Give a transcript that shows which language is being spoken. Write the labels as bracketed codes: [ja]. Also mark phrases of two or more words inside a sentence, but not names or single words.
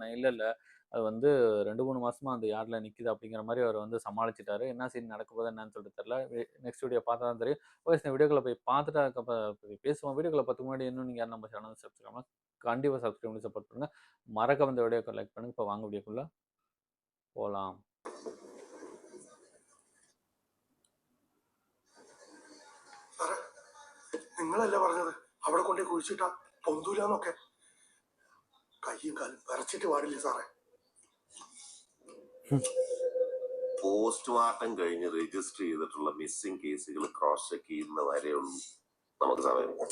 [ta] இல்ல அது வந்து 2, 3 மாசமா அந்த யார்ட்ல நிக்குது அப்படிங்கிற மாதிரி அவர் வந்து சமாளிச்சுட்டாரு. என்ன சீன் நடக்க போகுது என்னன்னு சொல்லிட்டு தெரியல. [en] next video [ta] பார்த்தா தான் தெரியும். ஓகே, இந்த வீடியோக்குள்ள போய் பார்த்துட்டு அதுக்கப்புறம் பேசுவோம். வீடியோக்குள்ள பார்த்துக்கு முன்னாடி இன்னும் நீங்க யாரும் நம்ம [en] channel subscribe [ta] பண்ணலாம், கண்டிப்பா சப்ஸ்கிரைப் பண்ணி சப்போர்ட் பண்ணுங்க. மறக்காம இந்த வீடியோக்கு லைக் பண்ணுங்க. இப்போ வாங்க வீடியோக்குள்ள போலாம். [ml] നിങ്ങളല്ലേ പറഞ്ഞത് അവിടെ കൊണ്ടേ കുഴിച്ചിട്ടാ പൊന്തൂലെന്നൊക്കെ? കയ്യും കാലും വരച്ചിട്ട് പാടില്ല സാറേ. പോസ്റ്റ്മോർട്ടം കഴിഞ്ഞ് രജിസ്റ്റർ ചെയ്തിട്ടുള്ള മിസ്സിംഗ് കേസുകൾ [en] cross check [ml] ചെയ്യുന്ന വരെയുള്ളൂ നമുക്ക് സമയം.